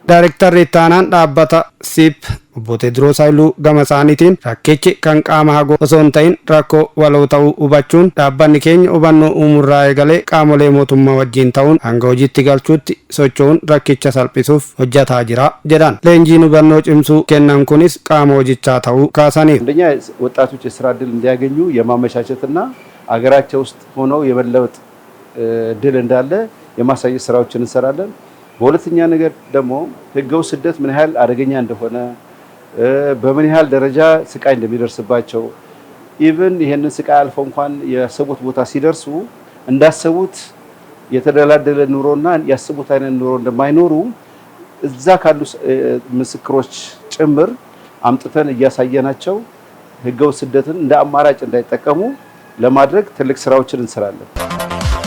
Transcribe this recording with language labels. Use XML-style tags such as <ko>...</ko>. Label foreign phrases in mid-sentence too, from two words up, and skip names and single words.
<om>Daayirektarri ittaanaan dhaabbata SIP obbo Tewodiroos Haayiluu gama isaaniitiin rakkichi kan qaama hagoo osoo hin ta'in rakkoo waloo ta'uu hubachuun dhaabbanni keenya hubannoo uumurraa eegalee qaamolee mootummaa wajjin ta'uun hanga hojiitti galchuutti socho'uun rakkicha salphisuuf hojjetaa jira jedhan. Leenjiin hubannoo cimsuu kennan kunis qaama hojichaa ta'uu kaasaniif</om> <am>አንደኛ ወጣቶች የስራ ዕድል እንዲያገኙ የማመቻቸትና አገራቸው ውስጥ ሆነው የመለወጥ ድል እንዳለ የማሳየት ስራዎችን እንሰራለን። በሁለተኛ ነገር ደግሞ ህገው ስደት ምን ያህል አደገኛ እንደሆነ በምን ያህል ደረጃ ስቃይ እንደሚደርስባቸው ኢቭን ይሄንን ስቃይ አልፈው እንኳን ያሰቡት ቦታ ሲደርሱ እንዳሰቡት የተደላደለ ኑሮና ያሰቡት አይነት ኑሮ እንደማይኖሩ እዛ ካሉ ምስክሮች ጭምር አምጥተን እያሳየናቸው ህገው ስደትን እንደ አማራጭ እንዳይጠቀሙ ለማድረግ ትልቅ ስራዎችን እንሰራለን።</am>